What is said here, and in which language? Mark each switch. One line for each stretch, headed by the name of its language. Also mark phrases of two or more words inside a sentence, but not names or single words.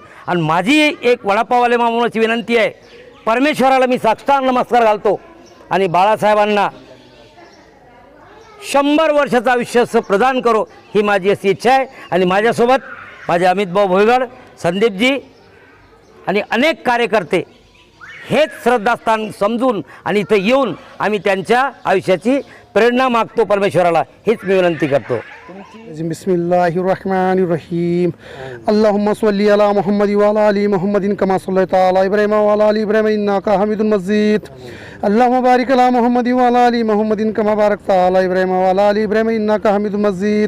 Marathi: आणि माझी एक वडापाववाले मामूलाची विनंती आहे, परमेश्वराला मी साष्टांग नमस्कार घालतो आणि बाळासाहेबांना 100 वर्षाचं आयुष्य प्रदान करो ही माझी अशी इच्छा आहे। आणि माझ्यासोबत माझे अमित भाऊ भुईगढ़, संदीपजी आणि अनेक कार्यकर्ते हेच श्रद्धास्थान समजून आणि इथं येऊन आम्ही त्यांच्या आयुष्याची प्रेरणा मागतो परमेश्वराला, हीच मी विनंती करतो।
Arabic: بسم الله الرحمن الرحيم اللهم صل على محمد وعلى آل محمد كما صليت على إبراهيم وعلى آل إبراهيم إنك حميد مجيد. اللهم بارك على محمد وعلى آل محمد كما باركت على إبراهيم وعلى آل إبراهيم إنك حميد مجيد.